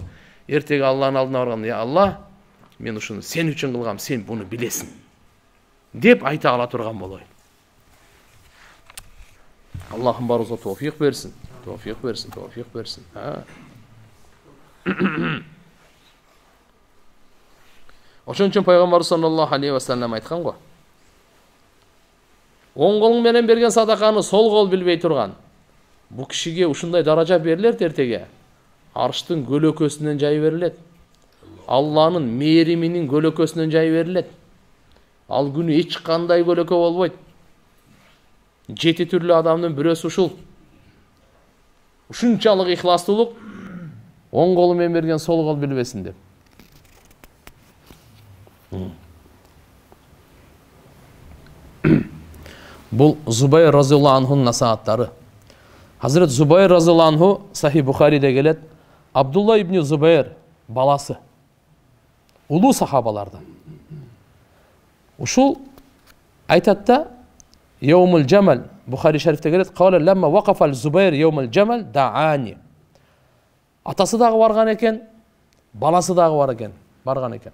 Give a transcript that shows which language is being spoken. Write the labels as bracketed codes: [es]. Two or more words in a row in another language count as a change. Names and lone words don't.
[ky] Эртеги Алланын алдына барганда, я Алла, мен ушуну сен үчүн кылгам, сен буну билесиң деп айта ала турган болойлу. Аллахым барыбызга товфик берсин, товфик берсин, товфик берсин. Ошон үчүн пайгамбар [ar] صلى الله عليه وسلم [ky] айткан го. Оң колуң менен берген садаканы сол кол билбей турган. Бу кишиге ушундай даража берилет эртеге. Арштын көлөкөсүнөн жай берилет. Алланын мээриминин көлөкөсүнөн жай берилет. Ал күнү эч кандай көлөкө болбойт. 7 түрлүү адамдын бирөөсү ушул. Ушунчалык ихластуулук, оң колу менен берген сол кол билбесин деп. Бул Зубайр разияллаху анхунун насааттары. Хазрет Зубайр разияллаху анху Сахих Бухариде келет. Абдулла ибн Зубайр баласы. Улуу сахабалардан. Ушул айтатта Явмул Жамал Бухари шарифте келет. [ar] قال لما وقف الزبير يوم الجمل دعاني. [ky] Атасы дагы барган экен, баласы дагы барган экен.